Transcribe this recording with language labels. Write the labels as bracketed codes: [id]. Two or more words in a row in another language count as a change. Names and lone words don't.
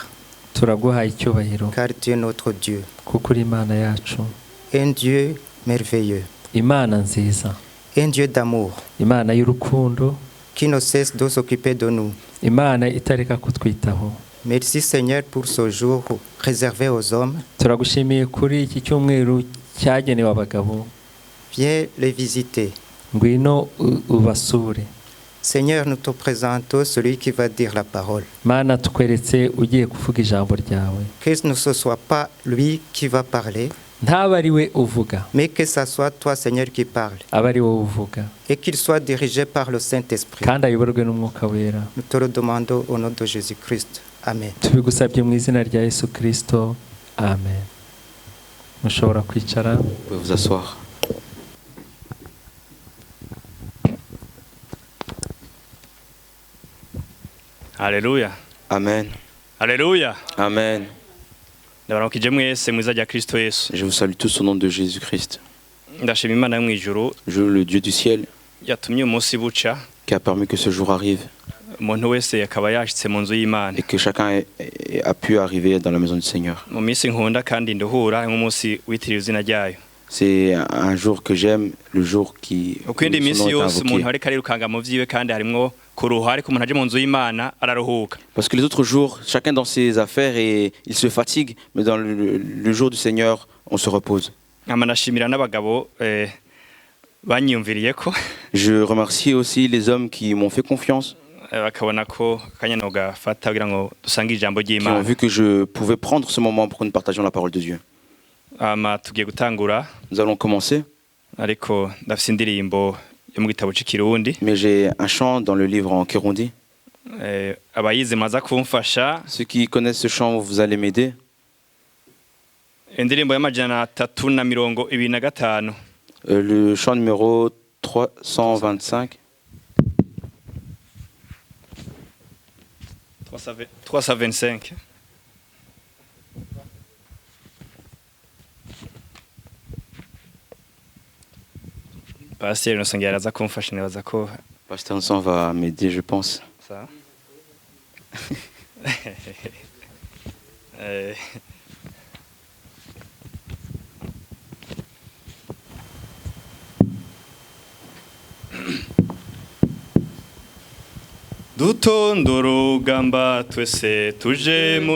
[rw] turaguhaye icyubahiro [fr] car tu es notre Dieu, [rw] kuko uri Imana yacu, [fr] un Dieu merveilleux, [rw] Imana nziza, [fr] un Dieu d'amour [rw] Imana y'urukundo, [fr] qui ne cesse de s'occuper de nous. [rw] Imana itareka kutwitaho. [fr] Merci Seigneur pour ce jour réservé aux hommes. [rw] Turagushimiye kuri iki cyumweru cyagenewe abagabo. [fr] Viens les visiter. [rw] Ngwino ubasure. [fr] Seigneur, nous te présentons celui qui va dire la parole. [rw] Mana tukweretse ugiye kuvuga ijambo ryawe. [fr] Que ce ne soit pas lui qui va parler, [rw] Ntaba ari we uvuga, [fr] mais que ce soit toi Seigneur qui parle. [rw] aba ari wowe uvuga, [fr] Et qu'il soit dirigé par le Saint-Esprit. [rw] kandi ayoborwe n'Umwuka Wera. [fr] Nous te le demandons au nom de Jésus-Christ. Amen. [rw] Tubigusabye mu izina rya Yesu Kristo. Amen. Mushobora kwicara. [fr] Vous pouvez vous asseoir. Haleluya. Amen. Haleluya. Amen. [rn] Ndabaramukije mwese mu izina rya Kristo Yesu. [fr] Je vous salue tous au nom de Jésus-Christ. [rn] Ndashima Imana yo mu ijuru [fr] Je le Dieu du ciel [rn] yatumye umunsi buca [fr] qui a permis que ce jour arrive [rn] umuntu wese akaba yashitse mu nzu y'Imana. [fr] et que chacun a pu arriver dans la maison du Seigneur. [rn] Mu minsi nkunda kandi nduhura nk'umunsi witiriwe izina ryayo. [fr] C'est un jour que j'aime, le jour qui [rn] Uko indi [fr] son [rn] minsi [fr] nom est [rn] yose [fr] invoqué. [rn] umuntu ariko arirukanga mu vyiwe kandi harimwo kuruha, ariko umuntu aje mu nzu y'Imana araruhuka. [fr] Parce que les autres jours, chacun dans ses affaires et il se fatigue, mais dans le jour du Seigneur, on se repose. [rn] Nkama nashimira n'abagabo banyiyumviriye ko [fr] Je remercie aussi les hommes qui m'ont fait confiance, [rn] bakabona ko akanya nogafata kugira ngo dusange ijambo [fr] qui ont [rn] ry'Imana. [fr] vu que je pouvais prendre ce moment pour que nous partagions la parole de Dieu. [rn] Tugiye gutangura, [fr] Nous allons commencer, [rn] ariko ndafise indirimbo yo mu gitabo c'Ikirundi. [fr] mais j'ai un chant dans le livre en Kirundi. [rn] Abayizi maza kumfasha [fr] Ceux qui connaissent ce chant, vous allez m'aider. [rn] indirimbo y'amajana 325. [fr] Le chant numéro 325. 325. [rn] Pasteur Innocent araza kumfasha nibaza ko [fr] Pasteur Innocent va m'aider, je pense. ça. [rn] Dutonda urugamba twese tuje mu